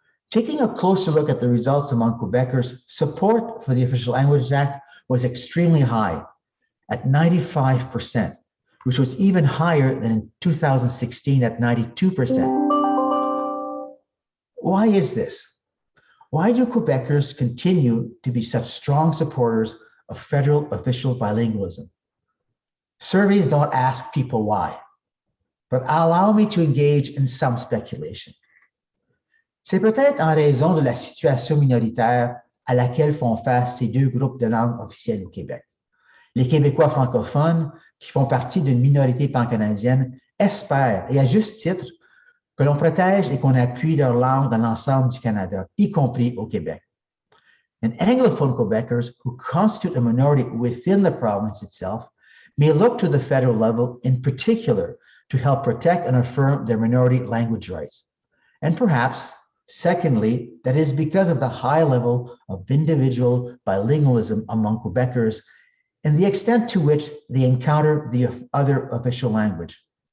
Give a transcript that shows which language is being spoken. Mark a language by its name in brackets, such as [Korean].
[English] Taking a closer look at the results among Quebecers, support for the Official Languages Act was extremely high, at 95%, which was even higher than in 2016 at 92%. Why is this? Why do Quebecers continue to be such strong supporters of federal official bilingualism? Surveys don't ask people why, but allow me to engage in some speculation. [French] C'est peut-être en raison de la situation minoritaire à laquelle font face ces deux groupes de langue officielles au Québec. Les Québécois francophones, qui font partie d'une minorité pan-canadienne, espèrent, et à juste titre, que l'on protège et qu'on appuie leur langue dans l'ensemble du Canada, y compris au Québec. [English] And Anglophone Quebecers, who constitute a minority within the province itself, may look to the federal level in particular to help protect and affirm their minority language rights. And perhaps, secondly, that is because of the high level of individual bilingualism among Quebecers and the extent to which they encounter the other official language.